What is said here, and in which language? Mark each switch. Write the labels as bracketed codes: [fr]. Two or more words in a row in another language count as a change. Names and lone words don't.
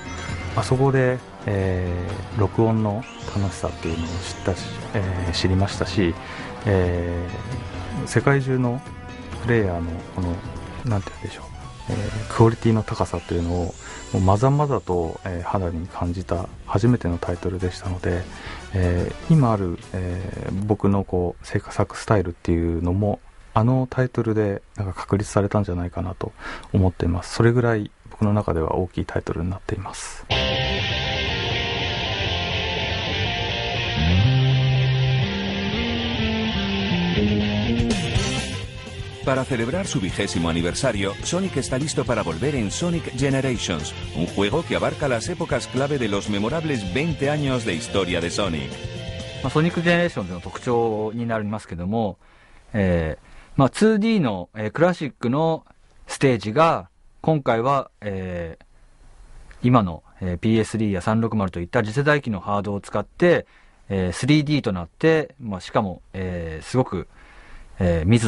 [ja] あそこで、録音の楽しさっていうのを知りましたし、世界中のプレイヤーのこのなんて言うんでしょう、クオリティの高さというのをもうまざまざと、肌に感じた初めてのタイトルでしたので、今ある、僕の制作スタイルっていうのもあのタイトルで確立されたんじゃないかなと思っています。それぐらい僕の中では大きいタイトルになっています。 [es] Para celebrar su 20º aniversario, Sonic está listo para volver en Sonic Generations, un juego que abarca las épocas clave de los memorables 20 años de historia de Sonic. [ja] Sonic Generations の特徴になりますけども、2D の、クラシックのステージが今回は、今の、PS3 や360といった次世代機のハードを使って、3D となって、しかも、すごく密度